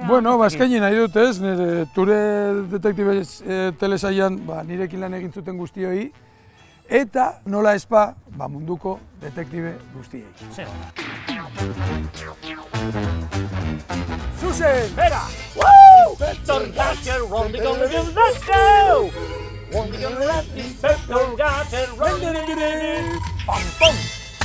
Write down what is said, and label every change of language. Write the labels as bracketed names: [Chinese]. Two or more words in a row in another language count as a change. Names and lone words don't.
[Basque] Bueno, ez dakit. eskaini nahi dut ez, nire Gure detektibe telesaian nirekin lan egin zuten guztioi, eta nola espa, munduko detektibe guztiei. Ze ona. Zuzen! Bera! Woo! [English] Inspector Gadget, run the gun, let's go! Run the gun, Inspector Gadget, run the gun, pam pam!